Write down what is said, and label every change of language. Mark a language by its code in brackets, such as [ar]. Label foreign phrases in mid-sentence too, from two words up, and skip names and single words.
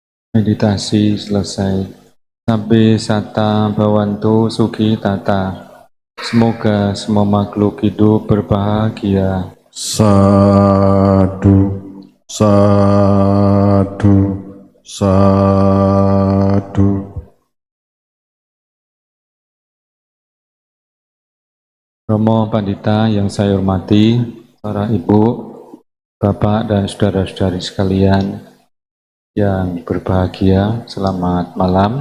[id] Meditasi selesai. [pi] Sabbe satta bhavantu sukhi tata. [id] Semoga semua makhluk hidup berbahagia. [pi] Sadu, sadu, sadu. [id] Romo Pandita yang saya hormati, para ibu, bapak dan saudara-saudari sekalian yang berbahagia, selamat malam.